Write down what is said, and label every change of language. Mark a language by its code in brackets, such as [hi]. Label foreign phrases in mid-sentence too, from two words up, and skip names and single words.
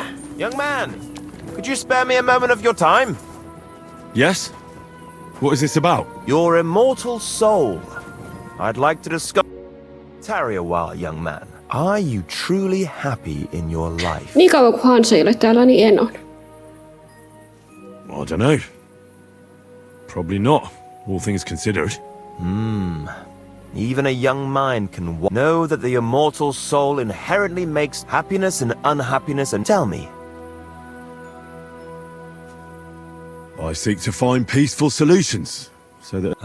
[en] Young man, could you spare me a moment of your time? Yes? What is this about? Your immortal soul. I'd like to discuss... Tarry a while, young man. Are you truly happy in your life? [fi] Niin kauan kuin Hans ei ole täällä, niin en on. [en] I don't know. Probably not, all things considered. Even a young mind can know that the immortal soul inherently makes happiness and unhappiness, and tell me. I seek to find peaceful solutions, so that...